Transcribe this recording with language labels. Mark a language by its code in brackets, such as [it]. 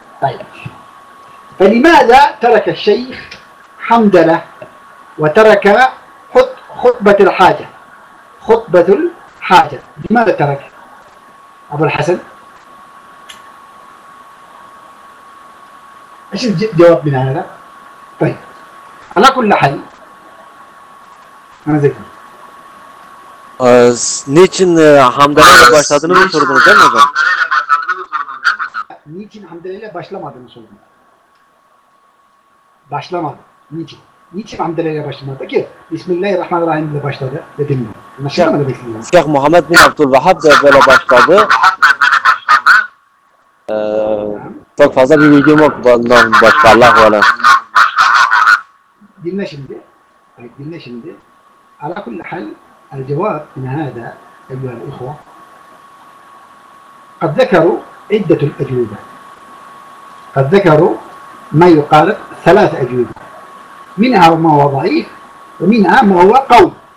[ar] طيب فلماذا ترك الشيخ حمدلة وترك خطبة الحاجة؟ لماذا ترك أبو الحسن؟ إيش الجواب من هذا؟ طيب على كل حال أنا ذكر [tr] niçin hamdelerle başladığını mı sordunuz değil mi hocam? Niçin hamdelerle başlamadığını sordum. Başlamadı. Niçin? Niçin hamdelerle başlamadı ki? Bismillahirrahmanirrahim ile başladı dedim. Anlaşılmadı bekliyorum. Şeyh Muhammed bin Abdülvahhab da böyle başladı. Çok fazla bir bilgim yok bundan başka, Allah'u alem. Dinle şimdi. [ar] Ala kulli hal, الجواب من هذا أيها الإخوة، قد ذكروا عدة الأجوبة، قد ذكروا ما يقارب ثلاث أجوبة، منها ما هو ضعيف ومنها ما هو قوي.